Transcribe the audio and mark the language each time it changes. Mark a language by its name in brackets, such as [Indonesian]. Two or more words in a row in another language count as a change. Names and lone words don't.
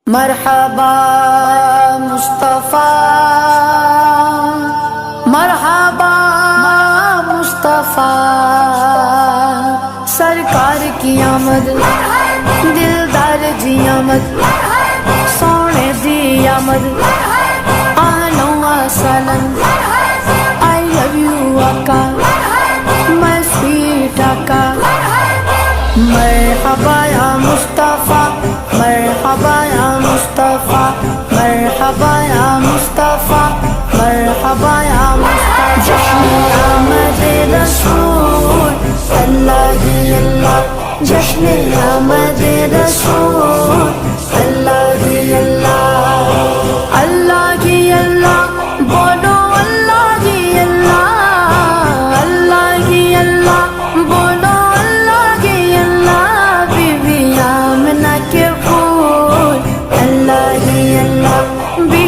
[Urdu] مرحبا مصطفیٰ مرحبا مصطفیٰ، سرکار کی آمد دلدار جی آمد، سونے دی آمد آنو سالن، [English] I love you آقا my sweet آقا، [Urdu] مرحبا یا مصطفیٰ مرحبا یا مصطفیٰ مرحبا یا مصطفیٰ مرحبا یا مصطفیٰ، جشن آمد رسول اللہ ہی اللہ، جشن آمد رسول اللہ ہی اللہ، اللہ ہی اللہ بولو اللہ ہی اللہ، اللہ ہی اللہ بولو اللہ ہی اللہ، بی بی آمنہ کے پھول اللہ ہی اللہ، بی